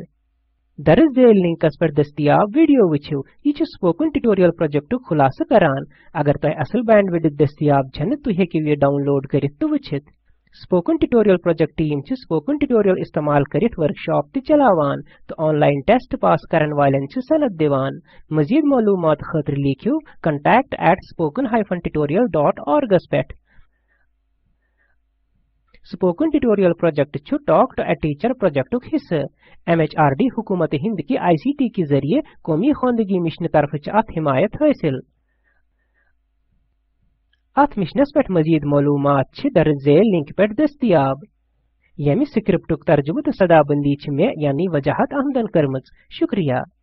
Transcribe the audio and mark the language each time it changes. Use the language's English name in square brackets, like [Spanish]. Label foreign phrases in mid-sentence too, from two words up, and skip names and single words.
[Kashmiri] दरज देल लिंकस पर दस्तियाब वीडियो वुछियो। यह स्पोकन ट्यूटोरियल प्रोजेक्ट खुलासा करान। अगर तोह असल बैंडविड्थ दस्तियाब छन तो हेकियो ये डाउनलोड करित तो वुछित। स्पोकन ट्यूटोरियल प्रोजेक्ट टीम च स्पोकन ट्यूटोरियल इस्तेमाल करित वर्कशॉप ते चलावान तो ऑनलाइन टेस्ट पास करन वालें च सनद दिवान मजीद मालूमात खातिर लिखियो contact@spoken-tutorial.org पेट। स्पोकन ट्यूटोरियल प्रोजेक्ट छु टॉक टू अ टीचर प्रोजेक्ट हिस्सा MHRD हुकूमत हिंद की ICT के जरिए कौमी खानदगी मिशन तरफ च अत हिमायत हासिल। अथ मिशनस पेट मजीद मालूमात छ दर्ज झेल लिंक पेट दस्तियाब। यमि स्क्रिप्टुक तर्जुमह तो सदाबंदी छ मे यानी वजाहत आमदन करमज। शुक्रिया।